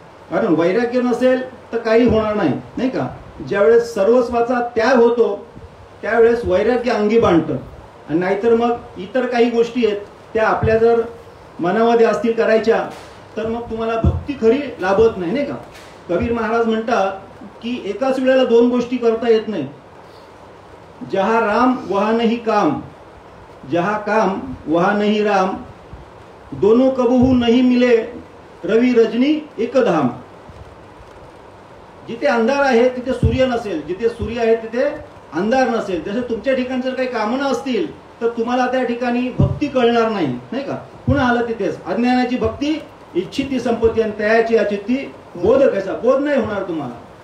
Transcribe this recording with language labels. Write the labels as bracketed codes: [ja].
[mr] कारण वैराग्य नसेल तर काही होणार नाही, नाही का? ज्यावेळेस सर्वस्वाचा त्याग होतो त्यावेळेस वैराग्य अंगी बांधतं. आणि नाहीतर मग इतर काही गोष्टी आहेत त्या आपल्या जर मनामध्ये असतील करायच्या तर मग तुम्हाला भक्ती खरी लाभत नाही, नाही का? कबीर महाराज म्हणतात की एकाच वेळेला दोन गोष्टी करता येत नाही. [hi] जहा राम वहा नहीं काम, जहा काम वहा नहीं राम, दोनों कबहू नहीं मिले रवि रजनी एक धाम. [mr] जिथे अंधार आहे तिथे सूर्य नसेल, जिथे सूर्य आहे तिथे अंधार नसेल. जसे तुमच्या ठिकाणी जर काही कामना असतील तर तुम्हाला त्या ठिकाणी भक्ती कळणार नाही, नाही का? पुन्हा आलं तिथेच अज्ञानाची भक्ती इच्छिती संपत्ती आणि त्याची अचित्ती बोध कसा, बोध नाही होणार तुम्हाला.